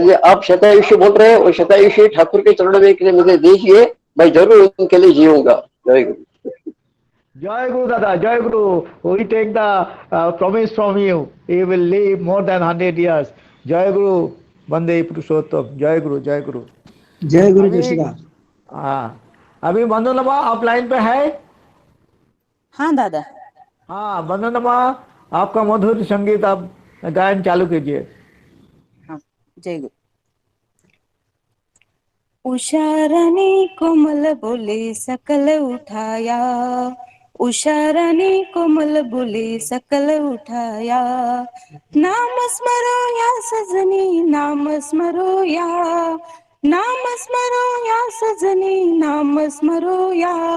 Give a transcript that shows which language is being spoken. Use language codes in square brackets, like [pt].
[hi] आप शतायुषी बोल रहे हैं, और शतायुषी ठाकुर के चरणों में मुझे देखिए, मैं जरूर उनके लिए जीऊंगा. जय गुरु. Jai Guru Dada, Jai Guru. [en] We take the promise from you. You will live more than 100 years. [hi] Jai Guru, Bande Purushottam. Jai Guru, Jai Guru. जय गुरु जोशीदा. हाँ, अभी बंदोनमा आप लाइन पे है? हाँ दादा. हाँ बंदोनमा, आपका मधुर संगीत अब गायन चालू कीजिए। हाँ, जय गुरु। उषारानी कोमल बोले सकल उठाया, उषारानी कोमल बोले सकल उठाया, नाम स्मरो या सजनी नाम स्मरो या, नाम स्मरो या सजनी नाम स्मरो या,